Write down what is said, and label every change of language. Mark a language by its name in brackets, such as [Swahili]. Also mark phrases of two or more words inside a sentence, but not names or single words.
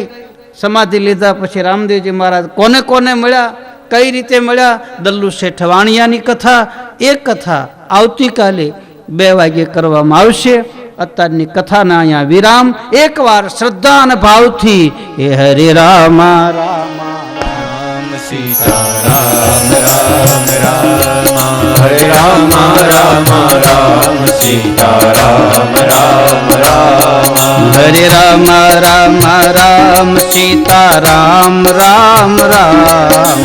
[Gujarati] સમાધિ લીધા પછી રામદેવજી મહારાજ કોને કોને મળ્યા, કઈ રીતે મળ્યા, દલ્લુ શેઠ વાણિયાની કથા, એ કથા આવતીકાલે 2 વાગે કરવામાં આવશે. અત્યારની કથાના અહીંયા વિરામ. એકવાર શ્રદ્ધા અને ભાવથી એ હરે રામ રામ सीताराम राम राम हरे राम राम राम सीताराम राम राम हरे राम राम राम सीताराम राम राम